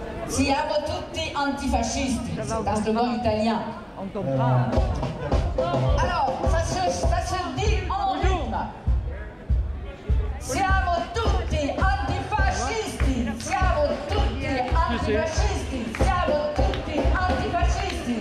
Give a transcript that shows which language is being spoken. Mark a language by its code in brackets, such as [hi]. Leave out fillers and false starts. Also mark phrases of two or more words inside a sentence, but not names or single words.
[it] Siamo tutti antifascisti, [fr] c'est un slogan italien. On comprend. Alors, ça se dit en rythme. [it] Siamo tutti antifascisti, siamo tutti antifascisti, siamo tutti antifascisti.